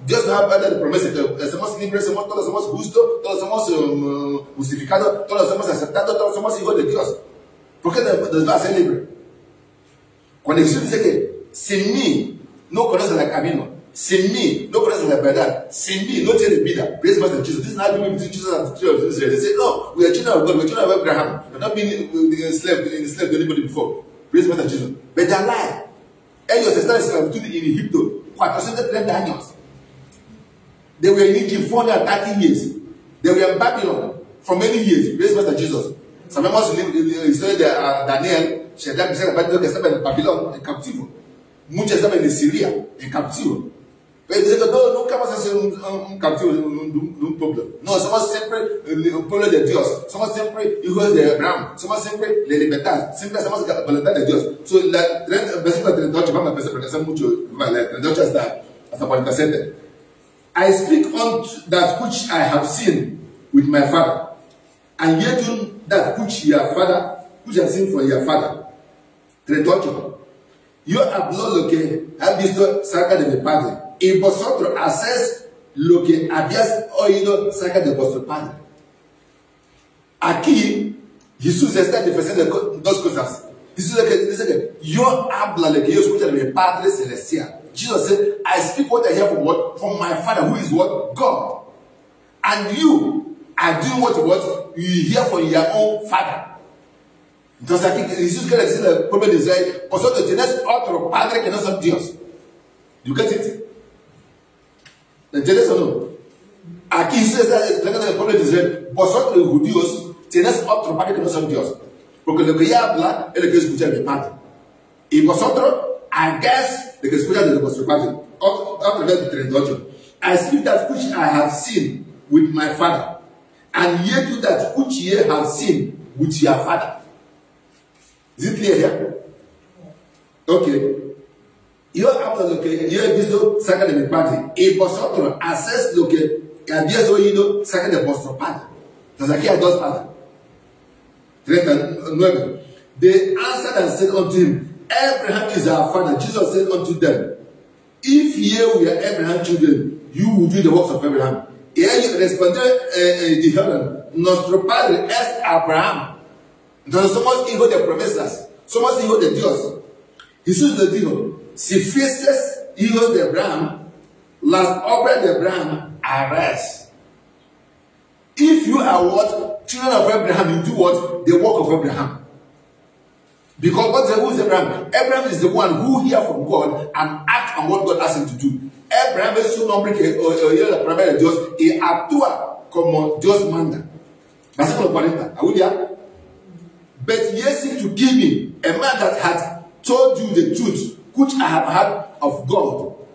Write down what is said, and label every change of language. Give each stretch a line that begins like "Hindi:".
Spanish: Dios nos ha dado la promesa que somos libres, todos somos justos, todos somos justificados, todos somos aceptados, todos somos hijos de Dios. ¿Por qué nos va a hacer libre? Cuando Jesús dice que sin mí no conoces el camino, sin mí no conoces la verdad, sin mí no tienes vida.
English: Praise Master Jesus. This is not between Jesus and the children of Israel. They say, no, we are children of God, we are children of Abraham. We have not been enslaved to anybody before. Praise Master Jesus. But they lie.
Spanish: Ellos están esclavitud en Egipto 430 años.
English: They were in Egypt 430 years. They were in Babylon for many years. Praise Master Jesus.
Spanish: Sabemos la historia de Daniel, Shadrach, Meshach y Abednego que estaban en Babilón, en cautivo. Muchos estaban en Siria, en cautivo. Pero dicen que no, nunca vas a ser un cautivo de un pueblo. No, somos siempre un pueblo de Dios. Somos siempre hijos de Abraham. Somos siempre de libertad. Siempre hacemos la voluntad de Dios. So, versículo 38, vamos a empezar porque hace mucho. Vale, 38 hasta 47.
English: I speak on that which I have seen with my father, and ye do that which have seen from your father. 38.
Spanish: Yo hablo lo que has visto cerca de mi padre, y vosotros hacéis lo que habías oído cerca de vuestro padre. Aquí, Jesús está diciendo dos cosas. Jesús dice que yo hablo lo que yo escucho de mi Padre Celestial.
English: Jesus said, I speak what I hear from what? From my Father, who is what? God. And you are doing what you hear from your own Father.
Spanish: Entonces aquí Jesús quiere decir al pueblo de Israel, vosotros tenéis otro Padre que no son Dios.
English: You get it?
Spanish: ¿Entiendes o no? Aquí Jesús está explicando al pueblo de Israel, vosotros los judíos tenéis otro Padre que no son Dios. Porque lo que ella habla es lo que escucha de mi Padre. Y vosotros,
English: I guess,
Spanish: lo que escucha de vuestro Padre. Otro verso 38.
English: I speak that which I have seen with my Father, and ye do that which ye have seen with your Father. Is it clear here? Okay.
Spanish: Yo hablo lo que yo he visto cerca de mi Padre, y vosotros hacéis lo que habéis oído cerca de vuestro Padre. Entonces aquí hay dos padres. 39.
English: They answered and said unto him, Abraham is our father. Jesus said unto them, if ye were Abraham's children, you would do the works of Abraham.
Spanish: Y ellos respondieron y dijeron, nuestro padre es Abraham. Entonces somos hijos de promesas, somos hijos de Dios. Jesús les dijo, si fueses hijos de Abraham, las obras de Abraham harás.
English: If you are what? Children of Abraham, you do what? The work of Abraham. Because who is Abraham? Abraham is the one who hear from God and act on what God asks him to do.
Spanish: Abraham es un hombre que oye la palabra de Dios y actúa como Dios manda. Versículo 40. ¿Aún ya?
English: But ye seek to kill me, a man that hath told you the truth, which I have heard of God.